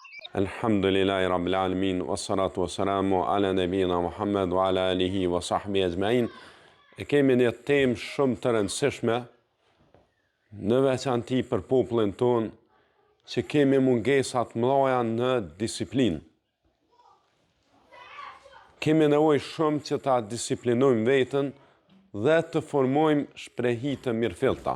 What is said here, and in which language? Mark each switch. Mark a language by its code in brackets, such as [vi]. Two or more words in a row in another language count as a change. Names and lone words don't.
[ar] الحمد لله رب العالمين والصلاة والسلام على نبينا محمد وعلى آله وصحبه أجمعين. [sq] E kemi një temë shumë të rëndësishme, në veçanti për popullin ton, që kemi mungesat mëdha në disiplinë. Kemi nevojë shumë që ta disiplinojmë veten dhe të formojmë shprehi të mirëfillta.